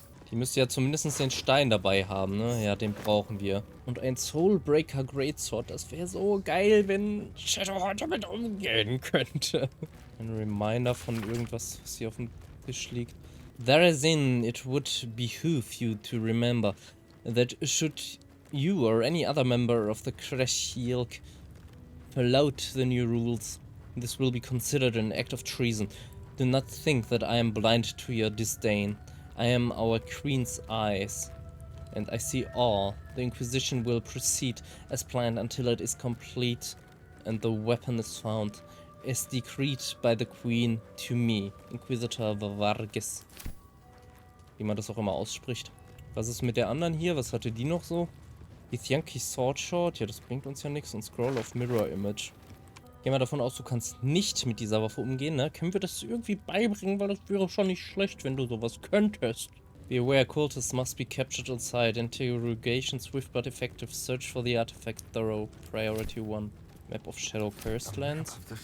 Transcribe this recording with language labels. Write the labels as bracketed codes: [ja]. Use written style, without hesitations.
[de] Die müsste ja zumindest den Stein dabei haben, ne? Ja, den brauchen wir. Und ein Soulbreaker Greatsword, das wäre so geil, wenn Shadowhunter damit umgehen könnte. Ein Reminder von irgendwas, was hier auf dem Tisch liegt. [en] Therein it would behoove you to remember that should you or any other member of the Crèche yield flout the new rules, this will be considered an act of treason. Do not think that I am blind to your disdain. I am our queen's eyes, and I see all. The Inquisition will proceed as planned until it is complete and the weapon is found, as decreed by the queen to me, Inquisitor Vargas. [de] Wie man das auch immer ausspricht. Was ist mit der anderen hier? Was hatte die noch so? Githyanki Swordshot? Ja, das bringt uns ja nichts. Und Scroll of Mirror Image. Gehen wir davon aus, du kannst nicht mit dieser Waffe umgehen, ne? Können wir das irgendwie beibringen, weil das wäre schon nicht schlecht, wenn du sowas könntest. [en] Be aware, cultists must be captured on site. Interrogation, swift but effective. Search for the artifact, thorough. Priority 1. Map of Shadow Cursed Lands.